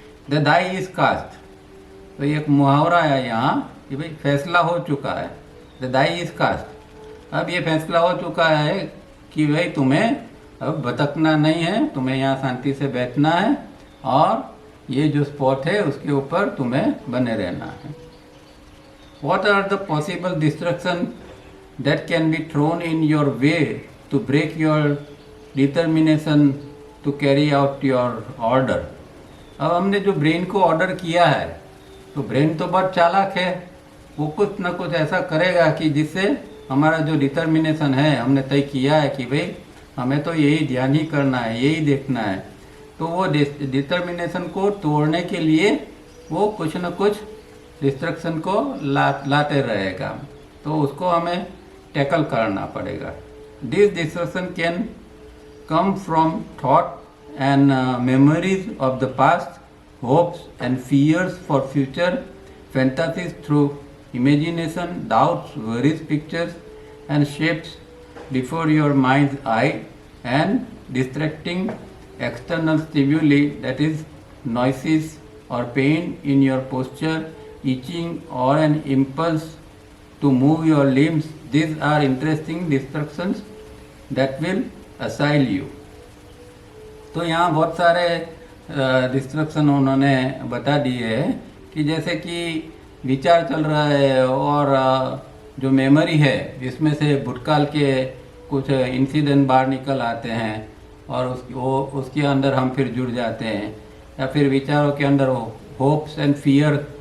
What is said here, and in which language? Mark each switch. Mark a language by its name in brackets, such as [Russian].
[English] the die is cast, [Hindi] तो ये एक मुहावरा है यहाँ कि भाई फैसला हो चुका है। [English] the die is cast, [Hindi] अब ये फैसला हो चुका है कि भाई तुम्हें अब भटकना नहीं है, तुम्हें यहाँ शांति से बैठना है और ये जो स्पॉट है उसके ऊपर तुम्हें बने रहना है। [English] What are the possible distractions that can be thrown in your way to break your determination to carry out your order? [Hindi] अब हमने जो ब्रेन को ऑर्डर किया है तो ब्रेन तो बहुत चालाक है, वो कुछ ना कुछ ऐसा करेगा कि जिससे हमारा जो डिटर्मिनेशन है, हमने तय किया है कि भाई हमें तो यही ध्यान ही करना है, यही देखना है, तो वो डिटर्मिनेशन को तोड़ने के लिए वो कुछ न कुछ डिस्ट्रक्शन को लाते रहेगा, तो उसको हमें टैकल करना पड़ेगा। [English] This distraction can come from thought and memories of the past, hopes and fears for future, fantasies through imagination, doubts, worries, pictures and shapes before your mind's eye, and distracting external stimuli, that is noises or pain in your posture, itching or an impulse to move your limbs. These are interesting distractions that will assail you. [Hindi] तो यहाँ बहुत सारे destruction उन्होंने बता दिए हैं कि जैसे कि विचार चल रहा है और जो मेमोरी है इसमें से भूतकाल के कुछ इंसिडेंट बाहर निकल आते हैं और उसके अंदर हम फिर जुड़ जाते हैं, या फिर विचारों के अंदर [English] hopes and fear